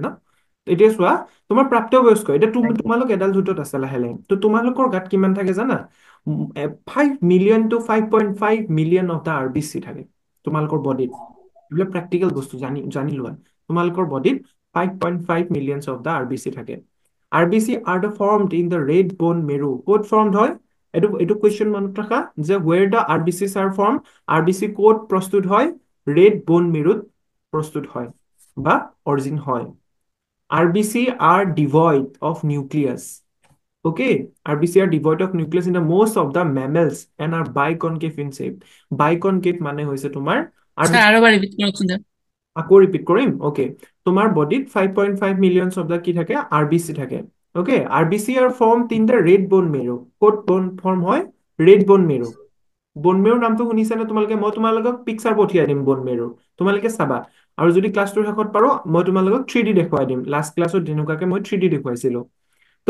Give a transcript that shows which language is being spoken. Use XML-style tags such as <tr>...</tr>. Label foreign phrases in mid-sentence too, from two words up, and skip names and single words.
<as>তো এতিয়া চোৱা, তোমাৰ প্ৰাপ্তবয়স্ক, এতিয়া তোমালোক এডাল্টহুডত আছে লাহে লাহে, তো তোমালোকৰ গাত কিমান থাকে জানা?</as> <en>5 million to 5.5 million of the RBC</en> <as>থাকে তোমালোকৰ বডিত। এইবিলাক প্ৰেক্টিকেল বস্তু জানি লোৱা। তোমালোকৰ বডিত</as> <en>5.5 million of the RBC</en> <as>থাকে।</as> <en>RBC are the formed in the red bone marrow. Code formed</en> <as>হয় এইটো question মনত ৰাখা যে</as> <en>where the RBCs are formed, RBC code</en> <as>প্ৰস্তুত হয়</as> <en>red bone marrow</en> <as>প্ৰস্তুত হয় বা অৰিজিন হয়। RBC are devoid of nucleus. Okay, RBC are devoid of nucleus in the most of the mammals and are biconcave in shape. Biconcave মানে হৈছে তোমাৰ স্যার RBC</as> <bn>আরো বার রিপিট করুন স্যার।</bn> <as>আকৌ ৰিপিট কৰিম অকে তোমাৰ বডিত</as> <en>5.5 millions of the</en> <as>কি থাকে আৰবিচি থাকে অকে</as> <en>RBC are form in the red bone marrow</en> <as>ক'ত বন ফৰ্ম হয়</as> <en>red bone marrow</en> <as>বন মেৰুৰ নামটো শুনিছানে তোমালোকে মই তোমালোকক পিকচাৰ পঠিয়াই দিম বন মেৰুৰ তোমালোকে চাবা আৰু যদি ক্লাছটোৰ শেষত পাৰো মই তোমালোকক 3D দেখুৱাই দিম লাষ্ট ক্লাছত যেনেকুৱাকে মই 3D দেখুৱাইছিলো তো</as>